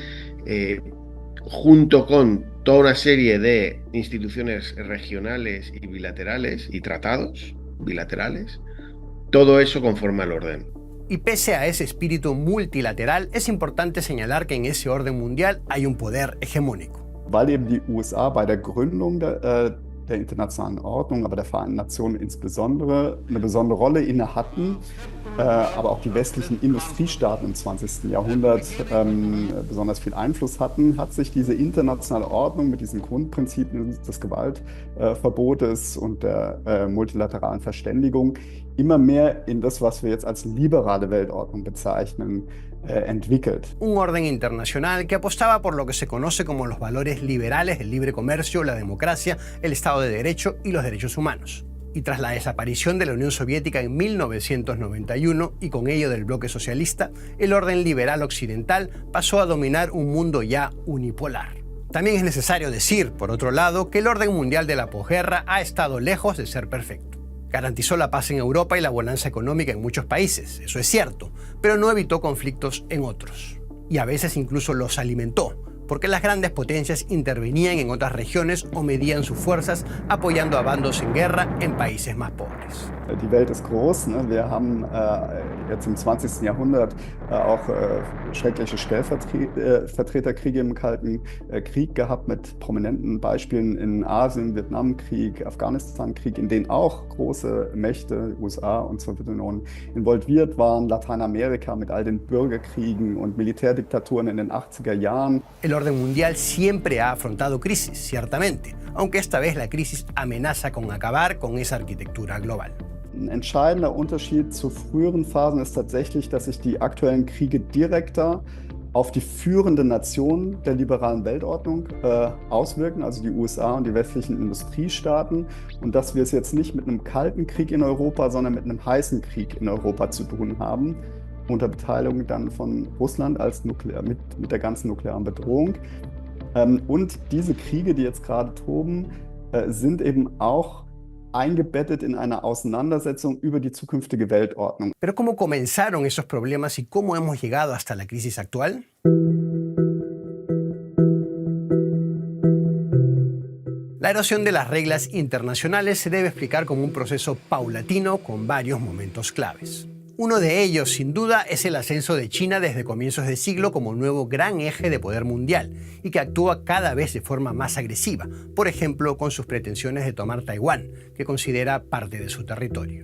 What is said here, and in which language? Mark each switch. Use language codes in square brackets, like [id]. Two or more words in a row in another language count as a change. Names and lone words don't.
[es] junto con toda una serie de instituciones regionales y bilaterales y tratados bilaterales, todo eso conforma el orden. Y pese a ese espíritu multilateral, es importante señalar que en ese orden mundial hay un poder hegemónico. [de] Weil eben die USA bei der Gründung der der internationalen Ordnung, aber der Vereinten Nationen insbesondere, eine besondere Rolle inne hatten, aber auch die westlichen Industriestaaten im 20. Jahrhundert besonders viel Einfluss hatten, hat sich diese internationale Ordnung mit diesen Grundprinzipien des Gewaltverbotes und der multilateralen Verständigung immer mehr in das, was wir jetzt als liberale Weltordnung bezeichnen, entwickelt. [es] Un orden internacional que apostaba por lo que se conoce como los valores liberales, el libre comercio, la democracia, el Estado de Derecho y los derechos humanos. Y tras la desaparición de la Unión Soviética en 1991 y con ello del bloque socialista, el orden liberal occidental pasó a dominar un mundo ya unipolar. También es necesario decir, por otro lado, que el orden mundial de la posguerra ha estado lejos de ser perfecto. Garantizó la paz en Europa y la bonanza económica en muchos países, eso es cierto, pero no evitó conflictos en otros. Y a veces incluso los alimentó, porque las grandes potencias intervenían en otras regiones o medían sus fuerzas apoyando a bandos en guerra en países más pobres. [de] Die Welt ist groß. Ne? Wir haben jetzt im 20. Jahrhundert auch schreckliche Stellvertreterkriege im Kalten Krieg gehabt mit prominenten Beispielen in Asien, Vietnamkrieg, Afghanistankrieg, in denen auch große Mächte, USA und Sowjetunion, involviert waren, Lateinamerika mit all den Bürgerkriegen und Militärdiktaturen in den 80er Jahren. [es] El orden mundial siempre ha afrontado crisis, ciertamente, aunque esta vez la crisis amenaza con acabar con esa arquitectura global. [de] Ein entscheidender Unterschied zu früheren Phasen ist tatsächlich, dass sich die aktuellen Kriege direkter auf die führenden Nationen der liberalen Weltordnung auswirken, also die USA und die westlichen Industriestaaten, und dass wir es jetzt nicht mit einem kalten Krieg in Europa, sondern mit einem heißen Krieg in Europa zu tun haben, unter Beteiligung dann von Russland als mit der ganzen nuklearen Bedrohung. Und diese Kriege, die jetzt gerade toben, sind eben auch eingebettet in eine Auseinandersetzung über die zukünftige Weltordnung. [es] Pero ¿cómo comenzaron esos problemas y cómo hemos llegado hasta la crisis actual? La erosión de las reglas internacionales se debe explicar como un proceso paulatino con varios momentos claves. Uno de ellos, sin duda, es el ascenso de China desde comienzos de siglo como nuevo gran eje de poder mundial y que actúa cada vez de forma más agresiva, por ejemplo, con sus pretensiones de tomar Taiwán, que considera parte de su territorio.